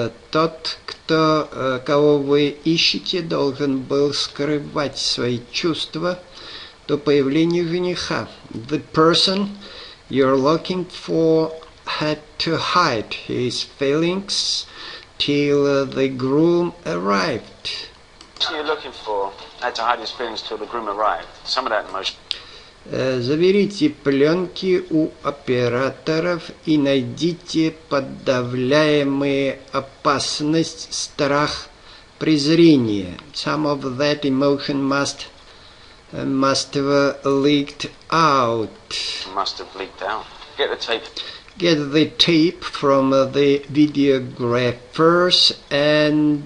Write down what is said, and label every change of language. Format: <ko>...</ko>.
<ru>Тот, кого вы ищете, должен был скрывать свои чувства до появления жениха.</ru> <en>The person you're looking for had to hide his feelings till the groom arrived. The person you're looking for had to hide his feelings till the groom arrived. Some of that emotion.</en> <ru>Заберите пленки у операторов и найдите подавляемые опасность, страх, презрение.</ru> <en>Some of that emotion must have leaked out. Must have leaked out. Get the tape. Get the tape from the videographers and</en>